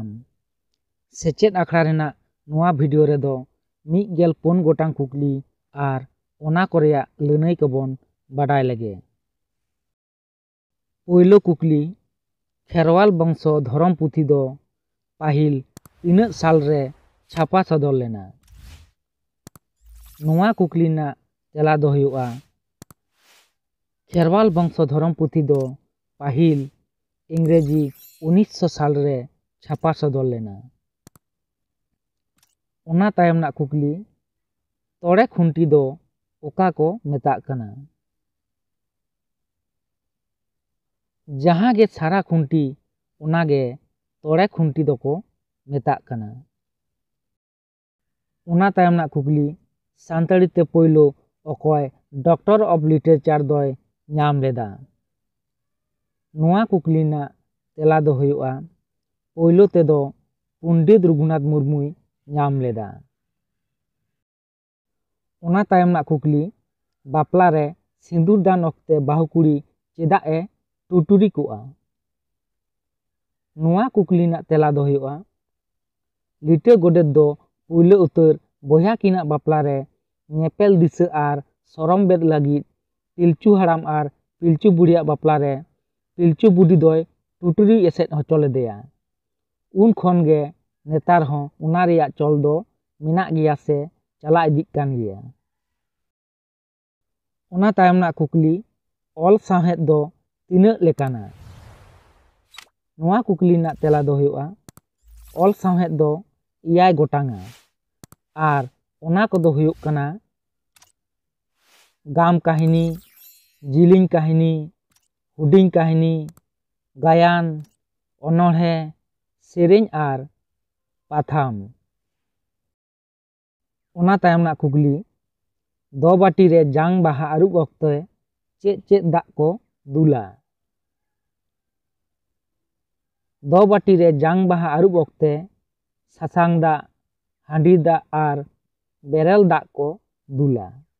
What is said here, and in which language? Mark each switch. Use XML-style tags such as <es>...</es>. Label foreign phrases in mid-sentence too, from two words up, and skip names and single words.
<sat>सेचेद आखड़ा रेना नोआ भिडियो रे दो 104 गोटांग कुकली आर ओना को रेया लैनई कबन बाडाय लगे। पोयलो कुकली खेरवाल बंशो धरम पुथी दो पाहिल तीना साल रे छापा सदर लेना। नोआ कुकली ना तेला दो हुआ खेरवाल बंशो धरम पुथी दो पाहिल इंग्रेजी 1900 साल रे छापा सदर लेना। ओना तायम ना कुकली तोड़े खुंटी दो ओका को मेताग कना। जहां गे सारा खुंटी ओना गे तोड़े खुंटी दो को मेताग कना। ओना तायम ना कुकली सानताड़ी ते पोयलो अकॉय</sat> <en>Doctor of Literature</en> <sat>दोय नाम लेदा। नोआ कुकली ना तेला दो हुआ पोयलो ते दो पंडित रघुनाथ मुर्मुई नाम लेदा। ओना तायम ना कुकली बापला रे सिंदूर दान ओक्ते बाहु कुड़ी चेदा ए टुटुरी कुआ। नोआ कुकली ना तेला दो हुआ लिटे गोडेत दो पुइलो उतर बोया किना बापला रे नेपेल दिशा आर सरम बेद लगी पिलचू हराम आर पिलचू बुढ़िया बापला रे पिलचू बुढ़ी दोय टुटुरी एसेट होचो लेदेया। उन खन गे नेतार हों उना रेया चल दो मेना गिया से चला इदिक कान गिया। ओना तायम ना कुकली ऑल साहेद दो तीना लेकाना। नोआ कुकली ना तेला दो हुआ ऑल साहेद दो 6 गोटांगा आर ओना को दो हुयुक कना गाम काहिनी, जिलिंग काहिनी, हुडिंग काहिनी, गायान, अनोढ़े, सेरेñ आर पाथाम। ओना तायम ना कुकली दो बाटी रे जांग बाहा आरुब ओक्ते चेद दाग को दुला। दो बाटी रे जांग बाहा आरुब ओक्ते सासांग दाग, हांडी दाग आर बेरेल दाग को दुला।</sat>